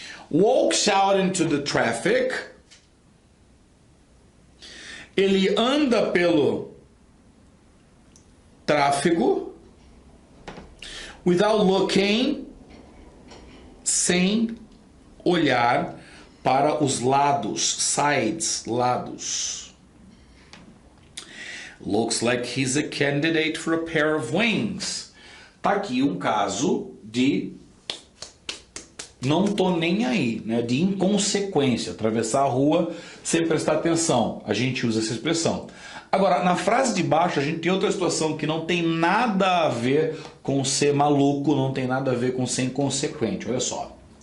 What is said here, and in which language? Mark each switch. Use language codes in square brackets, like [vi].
[en] walks out into the traffic, [pt] ele anda pelo tráfego, [en] without looking, [pt] sem olhar para os lados, sides, lados. [en] Looks like he's a candidate for a pair of wings. [pt] Tá aqui um caso de não tô nem aí, né? De inconsequência, atravessar a rua sem prestar atenção. A gente usa essa expressão. Agora, na frase de baixo, a gente tem outra situação que não tem nada a ver com ser maluco, não tem nada a ver com ser inconsequente. Olha só.